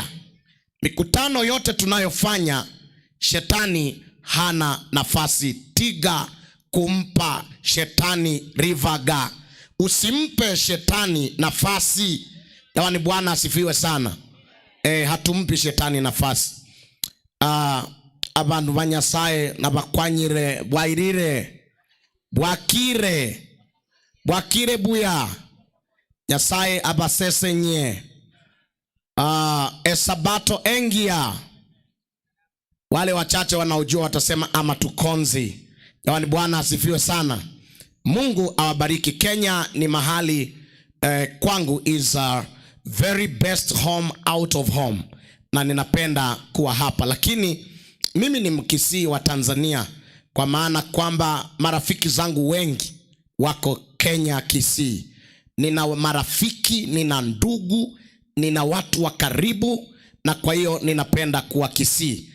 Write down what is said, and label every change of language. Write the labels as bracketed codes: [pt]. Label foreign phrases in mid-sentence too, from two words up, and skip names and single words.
[sw] Mikutano yote tunayofanya, shetani hana nafasi. [guz] Tiga kumpa shetani rivaga. [sw] Usimpe shetani nafasi. Jamani, Bwana asifiwe sana. Hatumpi shetani nafasi. [guz] Abantu banyasaye nabakwanyire bwairire bwakire buya nyasaye abasesenye esabato engia. [sw] Wale wachache wanaojua watasema ama tukonzi. Jamani, Bwana asifiwe sana. Mungu awabariki. Kenya ni mahali kwangu [en] is a very best home out of home, [sw] na ninapenda kuwa hapa. Lakini mimi ni Mkisii wa Tanzania, kwa maana kwamba marafiki zangu wengi wako Kenya, Kisii. Nina marafiki, nina ndugu, nina watu wa karibu, na kwa hiyo ninapenda kuwa Kisii.